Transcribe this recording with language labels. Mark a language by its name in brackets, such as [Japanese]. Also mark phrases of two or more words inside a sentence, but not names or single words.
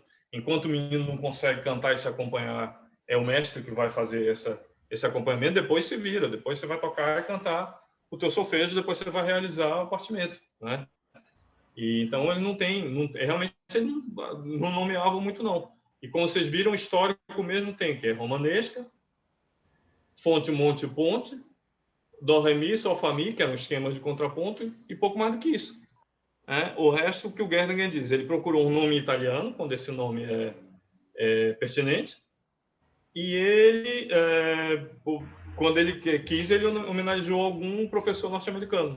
[Portuguese] Enquanto o menino não consegue cantar e se acompanhar, é o mestre que vai fazer esse acompanhamento, depois se vira, depois você vai tocar e cantar o teu solfejo, depois você vai realizar o partimento, né? E, então, ele realmente ele não nomeava muito, não. E como vocês viram, o histórico mesmo tem, que é romanesca, fonte, monte, ponte, dó, ré, mi, sol, fá, mi, que eram esquemas de contraponto, e pouco mais do que isso. O resto, que o Gerdingen diz, ele procurou um nome italiano, quando esse nome é pertinente, e ele, quando ele quis, ele homenageou algum professor norte-americano.